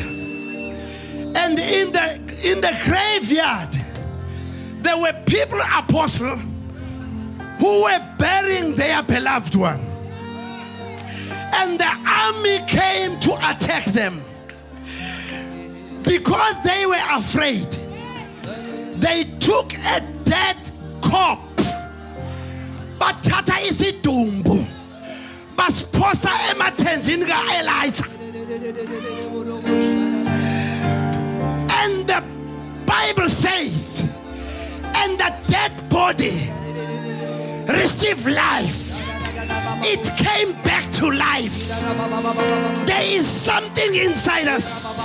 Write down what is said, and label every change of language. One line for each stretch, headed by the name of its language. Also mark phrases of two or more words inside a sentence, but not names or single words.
English: And in the graveyard, there were people, apostles, who were burying their beloved one. And the army came to attack them. Because they were afraid, they took a dead corpse.
Zulu: bathatha isidumbu basiphosa emathenjini kaElijah.
English: And the Bible says, and the dead body received life. It came back to life. There is something inside us.